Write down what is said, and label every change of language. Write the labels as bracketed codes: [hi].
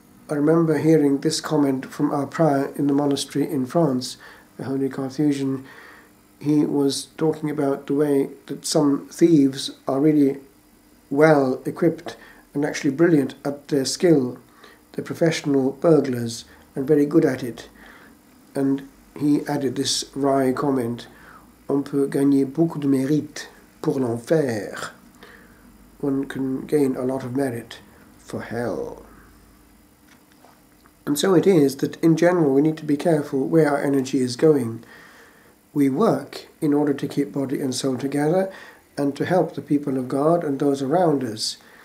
[en] I remember hearing this comment from our prior in the monastery in France, the Holy Carthusian. He was talking about the way that some thieves are really well equipped and actually brilliant at their skill. They're professional burglars and very good at it. And he added this wry comment: [fr] on peut gagner beaucoup de mérite pour l'enfer. [en] One can gain a lot of merit for hell. And so it is that in general we need to be careful where our energy is going. We work in order to keep body and soul together and to help the people of God and those around us.